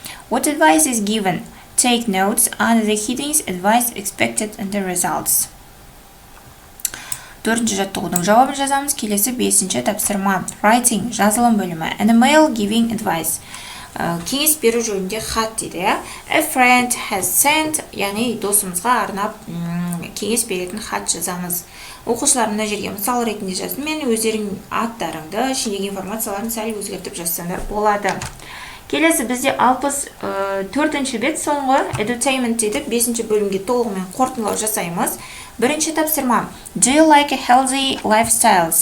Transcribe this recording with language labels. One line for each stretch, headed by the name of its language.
English: What advice is given? Take notes under the headings advice expected and the results.
Kazakh: Төртінші жаттығудың жауабын жазамыз. Келесі бесінші тапсырма writing жазылым бөлімі
English: and mail giving advice.
Kazakh: Кеңес беру жөнінде хат дейді.
English: A friend has sent,
Kazakh: яғни досымызға арнап кеңес беретін хат жазамыз. Оқушылар мына жерге мысал ретінде жаздым. Мен өздерің аттарыңды, ішіндегі информацияларын сәл өзгертіп жазсаңдар болады. Келесі бізде 64-ші бет соңғы edutainment дейді. 5-ші бөлімге толығымен қорытындылау жасаймыз. Бірінші тапсырма
English: do you like a healthy lifestyle?